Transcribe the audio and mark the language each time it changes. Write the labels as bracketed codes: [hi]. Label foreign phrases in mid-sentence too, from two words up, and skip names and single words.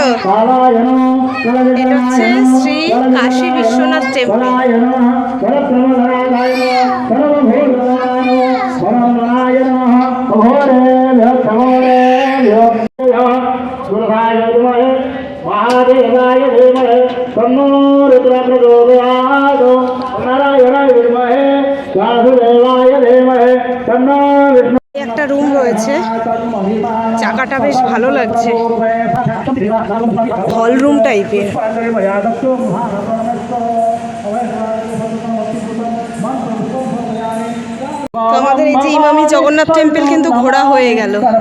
[bn] এটা হচ্ছে শ্রী কাশী বিশ্বনাথ টেম্পল। [sa] महादेवाय धीमहि तन्नो रुद्रः प्रचोदयात् नारायणाय विद्महे वासुदेवाय धीमहि तन्नो विष्णु। [bn] একটা রুম রয়েছে, জায়গাটা বেশ ভালো লাগছে, হল রুম টাইপের। তো আমাদের এই যে ইমামি জগন্নাথ টেম্পল কিন্তু ঘোরা হয়ে গেল।